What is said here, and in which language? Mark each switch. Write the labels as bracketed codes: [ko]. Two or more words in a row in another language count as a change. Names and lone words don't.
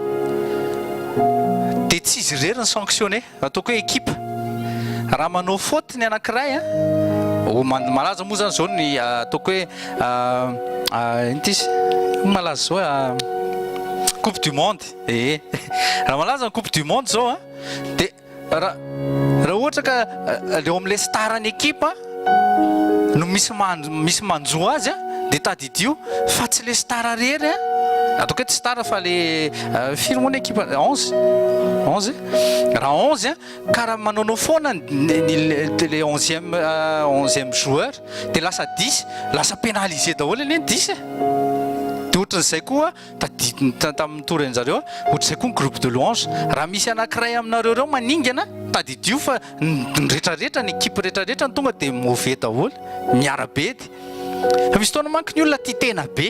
[mg] dia tsy izy irery ny sanctionné ataoko hoe équipe raha manao faute ny anankiray malaza moa zany zao ny ataoko hoe intizy malaza zao [fr] coupe du monde [mg] raha malaza ny [fr] coupe du monde [mg] zao dia raha ohatra ka leo amin'ilay star ny équipe no misy manjoa azy dia tadidio fa tsy le star rery ataoko hoe tsy star fa le firy moa ny équipe 11 raha 11 ka raha manaonao foana le 11e joueur dia lasa 10 lasa pénalisé daholo eny 10 dia ohatran'izay koa tamin'ny toreny zareo ohatr'izay koa ny [fr] groupe de louange [mg] raha misy anankiray aminareo reo maningana tadidio fa ny rehetrarehetra ny équipe rehetrarehetra ny tonga dia mauvais daholo miarabe dia fa misy taona manko ny olona tia tena